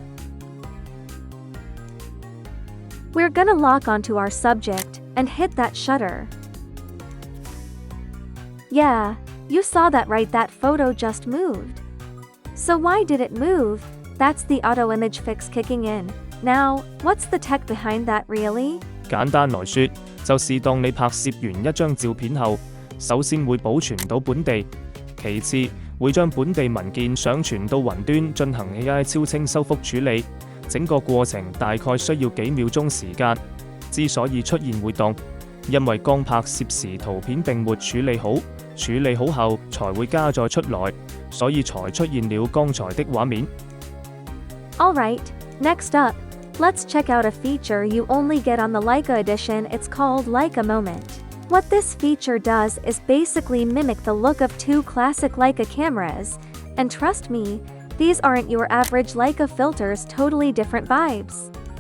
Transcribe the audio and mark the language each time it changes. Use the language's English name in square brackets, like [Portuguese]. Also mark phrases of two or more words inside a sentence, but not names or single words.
[English] We're gonna lock onto our subject and hit that shutter. Yeah, you saw that right, that photo just moved. So why did it move? That's the auto image fix kicking in. Now, what's the tech behind that really? [Chinese] 簡單來說，就是當你拍攝完一張照片後，首先會保存到本地，其次會將本地文件上傳到雲端進行 AI 超清修復處理，整個過程大概需要幾秒鐘時間。之所以出現活動，因為剛拍攝時圖片並沒處理好，處理好後才會加載出來，所以才出現了剛才的畫面。 [English] Alright, next up, let's check out a feature you only get on the Leica edition. It's called Leica Moment. What this feature does is basically mimic the look of two classic Leica cameras, and trust me, these aren't your average Leica filters, totally different vibes.